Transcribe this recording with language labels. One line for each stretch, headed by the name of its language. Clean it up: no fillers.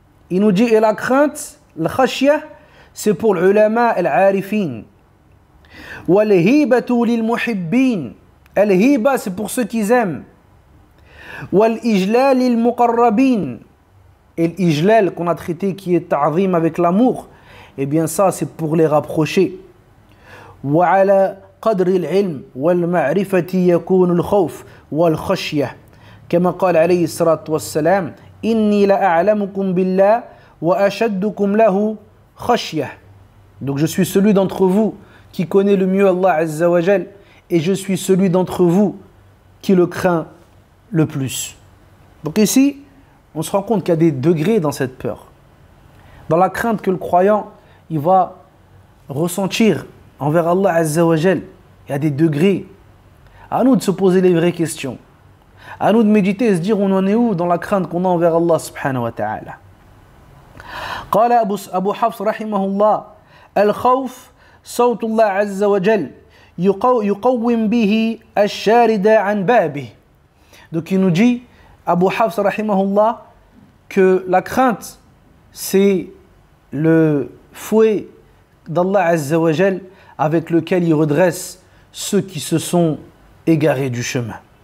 French: Il nous dit, et la crainte, le khashya, c'est pour l'ulama al-arifin.
Arabic: وَالْهِيبَةُ لِلْمُحِبِّينَ.
French: Al-hiba, c'est pour ceux qui aiment.
Arabic: وَالْإِجْلَالِ لِلْمُقَرَّبِينَ.
French: Et l'ijlal qu'on a traité qui est ta'zim avec l'amour, eh bien ça c'est pour les rapprocher.
Arabic: وعلى قدر العلم والمعرفة يكون الخوف والخشية كما قال عليه الصلاة والسلام إني لأعلمكم بالله وأشدكم له خشية.
French: Donc je suis celui d'entre vous qui connaît le mieux Allah Azza wa Jal et je suis celui d'entre vous qui le craint le plus. Donc ici on se rend compte qu'il y a des degrés dans cette peur. Dans la crainte que le croyant il va ressentir envers Allah Azza wa Jal, il y a des degrés. À nous de se poser les vraies questions. À nous de méditer et se dire on en est où dans la crainte qu'on a envers Allah subhanahu wa ta'ala.
Arabic: قال أبو حفص رحمه الله الخوف صوت الله عز وجل يقوم به الشارد عن بابه.
French: Donc il nous dit Abu Hafs rahimahullah que la crainte c'est le fouet d'Allah Azza wa Jal avec lequel il redresse ceux qui se sont égarés du chemin.